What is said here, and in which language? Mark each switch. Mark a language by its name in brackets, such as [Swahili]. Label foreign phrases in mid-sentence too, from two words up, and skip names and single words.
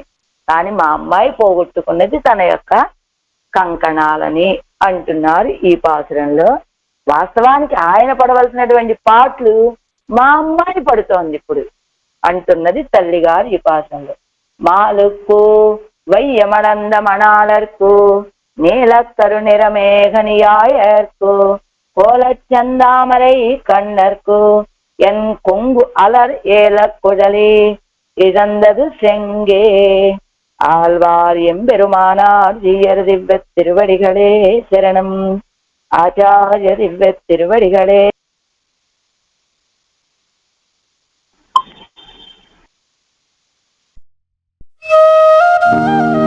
[Telugu] కానీ మా అమ్మాయి పోగొట్టుకున్నది తన యొక్క కంకణాలని అంటున్నారు ఈ పాసురంలో. వాస్తవానికి ఆయన పడవలసినటువంటి పాటలు మా అమ్మాయి పడుతోంది ఇప్పుడు అంటున్నది తల్లిగారు ఈ పాసురంలో. [Tamil] మాలుక్కు வையமளந்த மணாளர்க்கு நீலக்கரு நிறமேகனியாயர்க்கு கோலச்சந்தாமரை கண்ணர்க்கு என் கொங்கு அலர் ஏல குழலி இழந்தது செங்கே. ஆழ்வார் எம்பெருமானார் ஜீயர் திவ்ய திருவடிகளே சரணம். ஆச்சாரிய திவ்ய திருவடிகளே. [English] Thank you.